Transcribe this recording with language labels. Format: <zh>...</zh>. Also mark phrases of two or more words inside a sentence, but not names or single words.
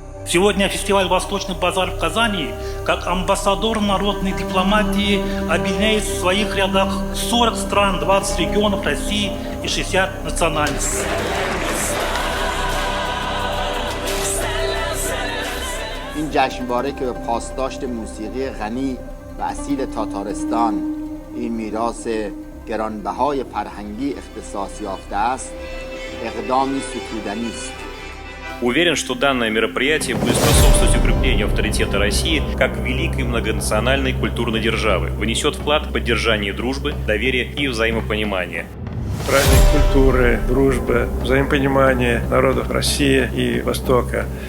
<ru>Сегодня фестиваль «Восточный базар» в Казани, как амбассадор народной дипломатии, объединяет в своих рядах 40 стран, 20 регионов России и 60 национальностей.</ru> <fa>این جشنواره که به پاسداشت موسیقی غنی و اصیل تاتارستان این میراث گرانبهای فرهنگی اختصاص یافته است اقدامی ستودنی است.</fa> <ru>Уверен, что данное мероприятие будет способствовать укреплению авторитета России как великой многонациональной культурной державы, внесет вклад в поддержание дружбы, доверия и взаимопонимания. Праздник культуры, дружбы, взаимопонимания народов России и Востока.</ru>